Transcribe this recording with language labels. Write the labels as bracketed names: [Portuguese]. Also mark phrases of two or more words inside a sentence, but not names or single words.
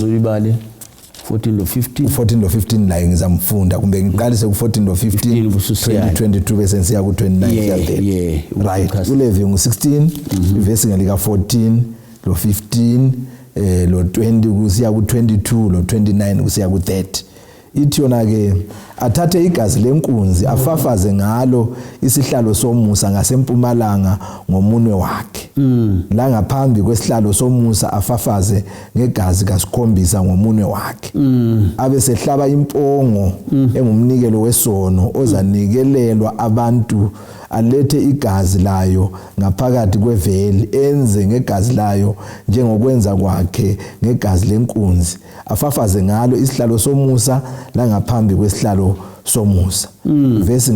[North Ndebele] uzibale 14 lo 15 la ngizamfunda kumbe ngiqalise ku14 lo 15 2022 bese siya ku29 right uLevi ngo16 iverse ngelika 14 lo 15 lo 20 kusiya ku22 lo 29 kusiya ku30 ithi yona ke athathe igazi lenkunzi afafaze ngalo isihlalo somusa ngasempumalanga ngomunwe wakhe la ngaphambi kwesihlalo somusa afafaze ngegazi kasikhombisa ngomunwe wakhe abe sehlaba impongo engumnikelo wesono ozanikelelwa abantu alethe igazi layo ngaphakathi kweveli enze ngegazi layo njengokwenza kwakhe ngegazi lenkunzi afafaze ngalo isihlalo somusa la ngaphambi kwesihlalo somusa verse